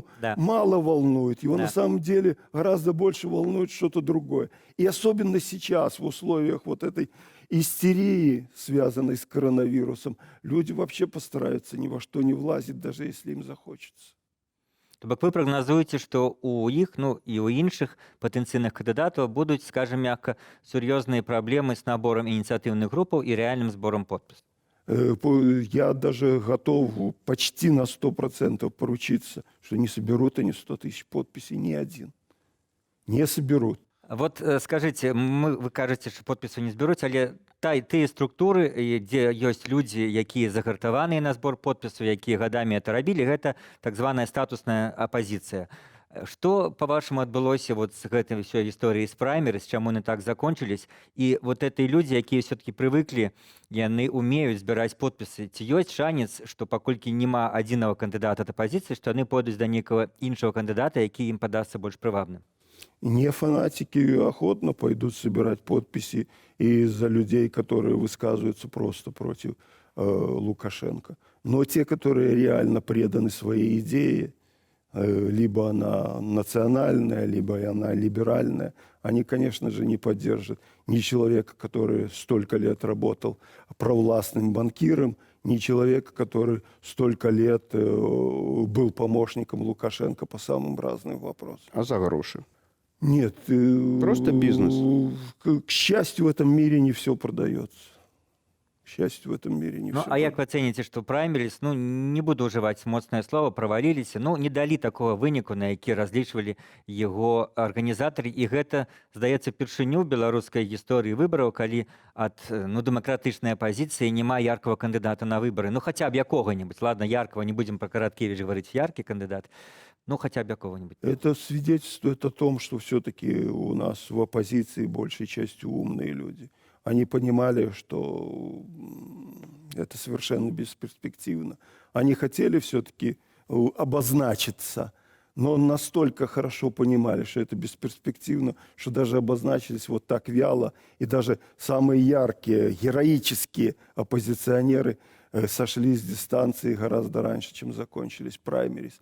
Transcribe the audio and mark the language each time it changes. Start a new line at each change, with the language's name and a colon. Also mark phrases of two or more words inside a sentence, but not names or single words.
Russian: Да. мало волнует. Его Да. на самом деле гораздо больше волнует что-то другое. И особенно сейчас, в условиях вот этой истерии, связанной с коронавирусом, люди вообще постараются ни во что не влазить, даже если им захочется.
Belarusian: То бок вы прагназуеце, што ў іх, ну і ў іншых патэнцыйных кандыдатаў будуць, скажем мякка, сур'ёзныя праблемы з наборам ініцыятыўных групаў і рэальным зборам подпісаў.
Russian: Я даже готов почти на 100% поручиться, что не соберут они 100 тысяч подписей ни один. Не соберут.
Belarusian: Вот скажыце, вы кажаце, што подпісу не збяруць, але тыя структуры, дзе ёсць людзі, якія загартаваныя на збор подпісу, якія гадамі это рабілі, гэта так званая статусная апазіцыя. Што, па-вашаму, адбылося вот з гэтай ўсёй гісторыяй з праймерыз, чаму яны так закончылись? І
Russian: вот этой
Belarusian: людзі, якія ўсё-такі прывыклі, яны умеюць збіраць подпісы. Ці ёсць шанец, што паколькі няма адзінага кандыдата ад апазіцыі, што яны пойдуць да нейкага іншага кандыдата, які ім падасца больш прывабным?
Russian: Не фанатики охотно пойдут собирать подписи из-за людей, которые высказываются просто против Лукашенко. Но те, которые реально преданы своей идее, либо она национальная, либо она либеральная, они, конечно же, не поддержат ни человека, который столько лет работал провластным банкиром, ни человека, который столько лет был помощником Лукашенко по самым разным вопросам. А за гроши? Нет. Просто бизнес. К счастью, в этом мире не все продается. К счастью, в этом мире не Ну, все.
Belarusian: а як вы ацэніце, што праймеріз, ну, не буду ўжываць моцнае слово, праваліліся, ну, не далі такога выніку, на які разлічвалі яго арганізатары, і гэта, здаецца, упершыню ў беларускай гісторыі выбараў, калі ад дэмакратычнай апазіцыі няма яркага кандыдата на выбары. Ну, хаця б якога-небудзь.
Russian: Ладно, яркого, не будем про Караткевич говорить, яркий кандидат, ну, хотя бы какого-нибудь. Это свидетельствует о том, что все-таки у нас в оппозиции большей частью умные люди. Они понимали, что это совершенно бесперспективно. Они хотели все-таки обозначиться, но настолько хорошо понимали, что это бесперспективно, что даже обозначились вот так вяло, и даже самые яркие, героические оппозиционеры сошли с дистанции гораздо раньше, чем закончились праймерис.